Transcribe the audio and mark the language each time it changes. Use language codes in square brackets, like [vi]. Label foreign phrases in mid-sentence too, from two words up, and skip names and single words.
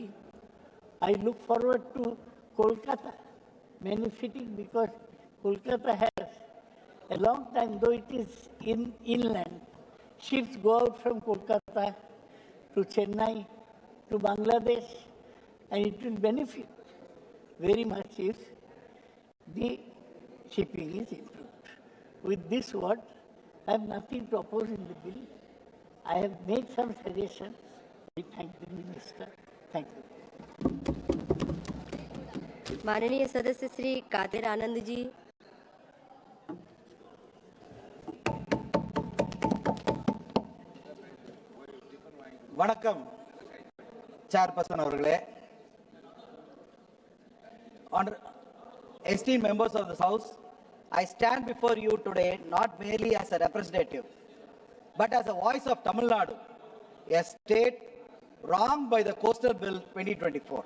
[en] I look forward to Kolkata benefiting because Kolkata has a long time, though it is inland, ships go out from Kolkata to Chennai, to Bangladesh, and it will benefit very much if the shipping is improved. With this word, I have nothing to oppose in the bill. I have made some suggestions. I thank the Minister. Thank you. [hi] माननीय सदस्य श्री कादिर आनंद जी। [ta] வணக்கம் chairperson அவர்களே, [en] esteemed members of this house, I stand before you today not merely as a representative but as a voice of Tamil Nadu, a state wronged by the Coastal Bill 2024.